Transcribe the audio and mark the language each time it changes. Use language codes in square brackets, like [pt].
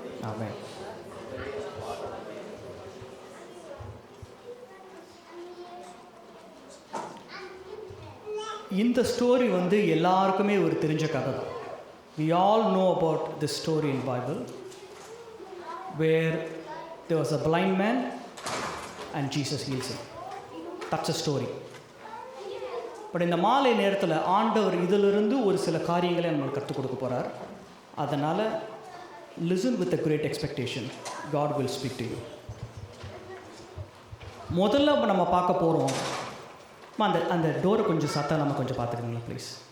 [ta] ஆமென். இந்த ஸ்டோரி எல்லாருக்குமே ஒரு தெரிஞ்ச கதை தான். [en] We all know about this story in Bible where there was a blind man and Jesus heals him. That's a story. [ta] But இந்த மாலை நேரத்தில் ஆண்டவர் இதிலிருந்து ஒரு சில காரியங்களை நம்மளுக்கு கற்றுக் கொடுக்க போகிறார். [en] அதனால் listen with a great expectation. God will speak to you. [ta] முதல்ல நம்ம பார்க்க போகிறோம், அந்த டோரை கொஞ்சம் சத்தம் நம்ம கொஞ்சம் பார்த்துக்கோங்களா ப்ளீஸ்.